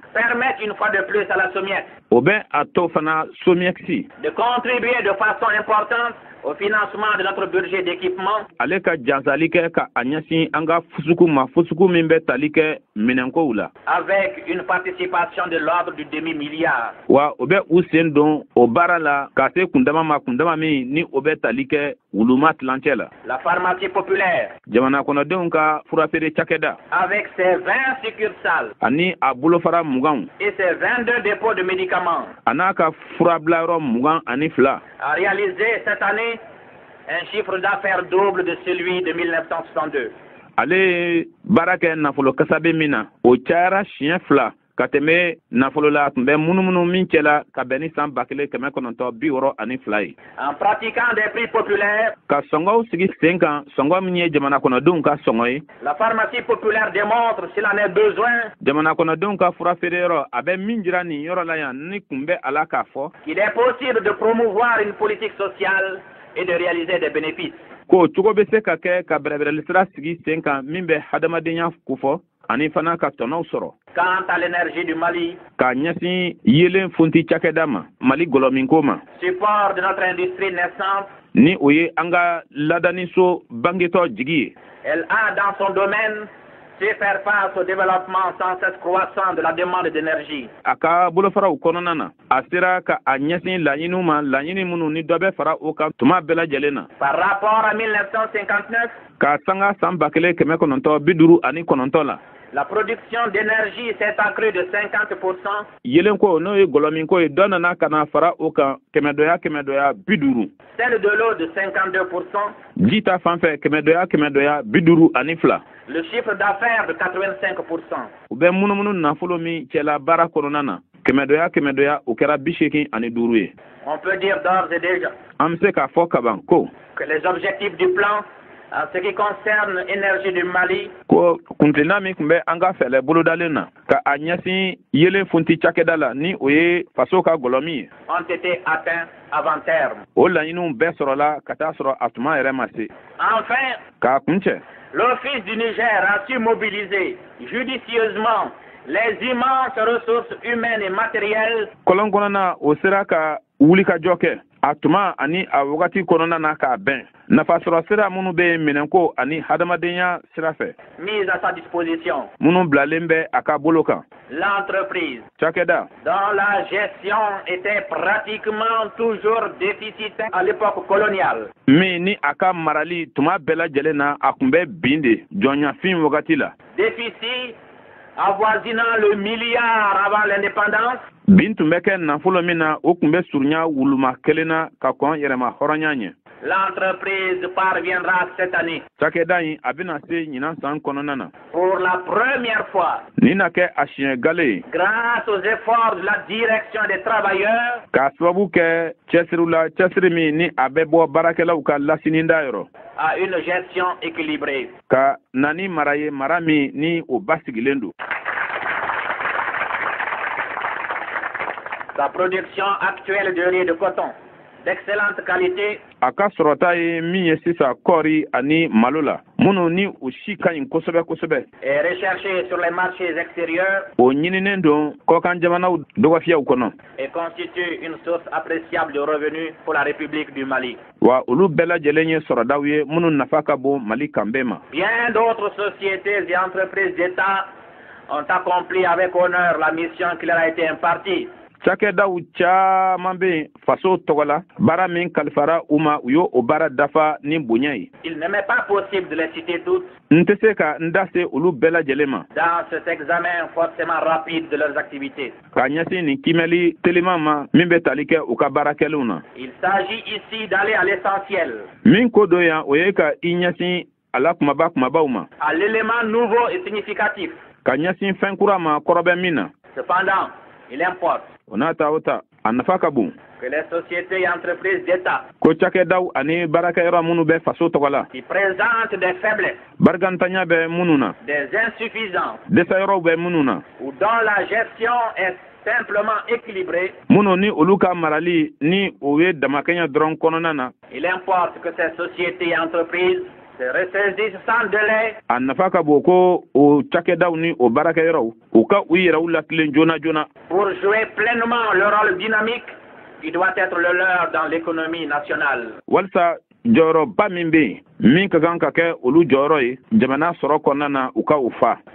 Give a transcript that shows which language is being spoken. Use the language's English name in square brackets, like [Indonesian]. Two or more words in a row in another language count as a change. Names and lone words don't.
[French] permettent une fois de plus à la SOMIEC [Bambara] o bɛ a to fana somiyɛkisi [French] de contribuer de façon importante au financement de notre budget d'équipement [Bambara] ale ka jansali kɛ ka a ɲɛsin an ka fusuku ma fusuku min bɛ tali kɛ minɛnkow la [French] avec une participation de l'ordre du demi-milliard. [Bambara] wa o bɛ u sen don o baara la ka se kundama ma kundama min ni o bɛ tali kɛ wuluma tilancɛ la [French] La pharmacie populaire, [Bambara] jamana kɔnɔdenw ka furafeere cakɛda [French] avec ses 20 succursales [Bambara] ani a bolofara muganw [French] et ses 22 dépôts de médicaments, [Bambara] a n'a ka furabilayɔrɔ mugan ani fila [French] a réalisé cette année un chiffre d'affaires double de celui de 1962. [Bambara] ale ye baara kɛ nafolo kasabe min na o cayara siɲɛ fila ka tɛmɛ nafolo la tun bɛ munumunu min cɛla ka bɛn ni san 1962 ye. [French] En pratiquant des prix populaires, [Bambara] ka sɔngɔw sigi sen kan sɔngɔ min ye jamana kɔnɔdenw ka sɔngɔ ye. [French] la pharmacie populaire démontre, s'il en est besoin, [Bambara] jamana kɔnɔdenw ka fura feereyɔrɔ a bɛ min jira nin yɔrɔ la yan ni kun bɛ a la k'a fɔ. [French] qu'il est possible de promouvoir une politique sociale et de réaliser des bénéfices. [Bambara] ko cogo bɛ se ka kɛ ka bɛrɛbɛrɛli sira sigi sen kan min bɛ hadamadenya kofɔ ani fana ka tɔnɔw sɔrɔ. [French] Quant à l'énergie du Mali, [Bambara] ka ɲɛsin yelen funti cakɛda ma mali gɔlɔminko ma [French] support de notre industrie naissante, [Bambara] ni o ye an ka ladaniso bangetɔ jigi ye. [French] elle a dans son domaine su faire face au développement sans cesse croissant de la demande d'énergie. [Bambara] a ka bolofaraw kɔnɔna na a sera ka a ɲɛsin laɲiniw ma laɲini minnu ni dɔ bɛ fara o kan tuma bɛɛ lajɛlen na. [French] Par rapport à 1959, [Bambara] ka sanga san 1959 la. [French] la production d'énergie s'est accrue de 50%. [Bambara] yelen ko n'o ye gɔlɔminko ye dɔ nana ka na fara o kan kɛmɛdɔya 50. [French] Celle de l'eau de 52%. [Bambara] ji ta fan fɛ kɛmɛdɔya 52. [French] Le chiffre d'affaires de 85%. [Bambara] u bɛ munumunu nafolo min cɛla baara kɔnɔna na kɛmɛdɔya o kɛra 85 ye. [French] On peut dire d'ores et déjà [Bambara] an bɛ se k'a fɔ kaban ko [French] que les objectifs du plan en ce qui concerne l'énergie du Mali [Bambara] ko kuntilenna min tun bɛ an ka fɛlɛ bolodalen na ka a ɲɛsin yelen funti cakɛda la ni o ye faso ka gɔlɔmin ye. [French] ont été atteints avant terme. [Bambara] o laɲiniw bɛɛ sɔrɔla ka taa sɔrɔ a tuma yɛrɛ ma se. [French] Enfin, [Bambara] k'a kuncɛ [French] l'Office du Niger a su mobiliser judicieusement les immenses ressources humaines et matérielles [Bambara] kɔlɔn kɔnɔna o sera ka wulikajɔ kɛ a tuma ani a wagati kɔnɔna na k'a bɛn nafasɔrɔ sira minnu bɛ minɛnko ani hadamadenya sira fɛ [French] mises à sa disposition. [Bambara] minnu bilalen bɛ a ka bolo kan. [French] L'entreprise, [Bambara] cakɛda [French] dont la gestion était pratiquement toujours déficitaire à l'époque coloniale, [Bambara] min ni a ka marali tuma bɛɛ lajɛlen na a tun bɛ bin de jɔnyafin wagati la. [French] déficit avoisinant le milliard avant l'indépendance, [Bambara] bin tun bɛ kɛ nafolo min na o tun bɛ surunya wuluma kelen na ka kɔn yɛrɛma hɔrɔnya ɲɛ. [French] l'entreprise parviendra cette année, [Bambara] cakɛda in a bɛna se ɲinan san kɔnɔna na. [French] pour la première fois, [Bambara] nin na kɛ a siɲɛ gale ye. [French] grâce aux efforts de la direction des travailleurs, [Bambara] k'a sababu kɛ cɛsiriw la cɛsiri min ni a bɛ bɔ baarakɛlaw ka lasininda yɔrɔ. [French] à une gestion équilibrée. [Bambara] ka na ni mara ye mara min ni o basigilen don. [French] Sa production actuelle de riz de coton d'excellente qualité [Bambara] a ka sɔrɔta ye min ye sisan kɔɔri ani malo la minnu ni o si ka ɲi kosɛbɛ kosɛbɛ. [French] est recherchée sur les marchés extérieurs [Bambara] o ɲininen don kɔkan jamanaw dɔgɔfiyaw kɔnɔ. [French] et constitue une source appréciable de revenus pour la République du Mali. [Bambara] wa olu bɛɛ lajɛlen ye sɔrɔdaw ye minnu nafa ka bon mali kan bɛɛ ma. [French] Bien d'autres sociétés et entreprises d'État ont accompli avec honneur la mission qui leur a été impartie. [Bambara] cakɛdaw caaman bɛ yen faso tɔgɔ la baara min kalifara u ma u y'o baara dafa ni bonya ye. [French] Il ne m'est pas possible de les citer toutes [Bambara] n tɛ se ka n da se olu bɛɛ lajɛlen ma. [French] dans cet examen forcément rapide de leurs activités. [Bambara] k'a ɲɛsin nin kimɛli teliman ma min bɛ tali kɛ u ka baarakɛlenw na. [French] Il s'agit ici d'aller à l'essentiel, [Bambara] min ko dɔ yan o ye ka i ɲɛsin a la kumabaw ma. [French] à l'élément nouveau et significatif. [Bambara] ka ɲɛsin fɛn kura ma kɔrɔ bɛ min na. [French] Cependant, il importe [Bambara] o n'a ta o ta a nafa ka bon. [French] que les sociétés et entreprises d'État [Bambara] ko cakɛdaw ani baarakɛyɔrɔ minnu bɛ faso tɔgɔ la. [French] qui présentent des faiblesses, [Bambara] barikantanya bɛ minnu na. [French] des insuffisances [Bambara] dɛsɛyɔrɔw bɛ minnu na. [French] ou dont la gestion est simplement équilibrée, [Bambara] minnu ni olu ka marali ni o ye damakɛɲɛ dɔrɔn kɔnɔna na. [French] il importe que ces sociétés et entreprises se ressaisissent sans délai. [Bambara] A nafa ka bon ko o cakɛdaw ni o baarakɛyɔrɔw u ka u yɛrɛw latilen joona joona. [French] Pour jouer pleinement le rôle dynamique qui doit être le leur dans l'économie nationale. [Bambara] Walsa jɔyɔrɔba min bɛ yen min ka kan ka kɛ olu jɔyɔrɔ ye jamana sɔrɔ kɔnɔna na u ka u fa.